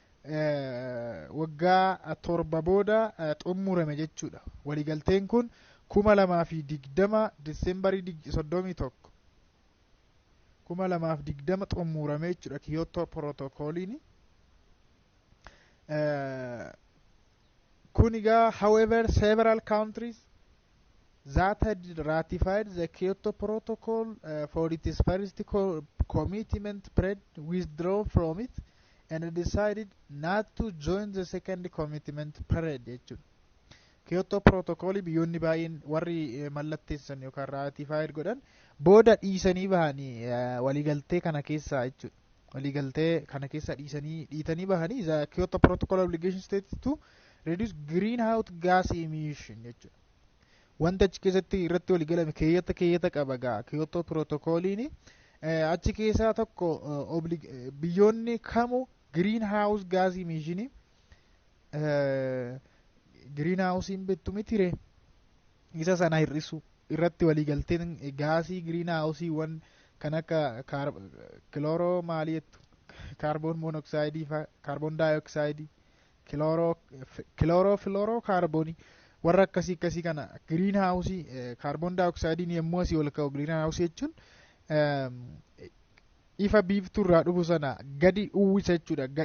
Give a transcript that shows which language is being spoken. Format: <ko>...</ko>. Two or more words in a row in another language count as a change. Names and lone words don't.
<om>Waggaa 7 booda xumurame jechuudha. Waliigalteen kun 2020 Diseembarii 31 2020 xumurame jechuudha. Kyoto Protocoliin kun egaa</om> <en>however several countries that had ratified the Kyoto Protocol for its first commitment period withdraw from it and decided not to join the second commitment period jechuudha.</en> <om>Kyoto Protocol biyyoonni baay'een warri mallatteessan yookaan ratified godhan booda dhiisanii bahanii waliigaltee kana keessa jechuudha. Waliigaltee kana keessa dhiitanii bahanii</om> <en>the Kyoto Protocol obligation states to reduce greenhouse gas emission jechuudha.</en> <om>Wanta achi keessatti irratti waliigalame keeyyata qaba gaa Kyoto Protocoliin achi keessaa tokko biyyoonni kamu</om> <en>greenhouse gas emission</en> <om>greenhousein bettu mitire isa sana hir'isu irratti waliigalteen gaasii greenhouse wan kan akka chloro maaliyetu</om> <en>carbon monoxide</en> <om>fa</om> <en>carbon dioxide chlorofluorocarbon</en> <om>warra akkasii kana</om> <en>greenhouse carbon dioxide</en> <om>ni yemmuu asii ol ka'u greenhouse jechuun ifa biiftuu irraa dhufu sana gadi uwwisa jechuudha.</om>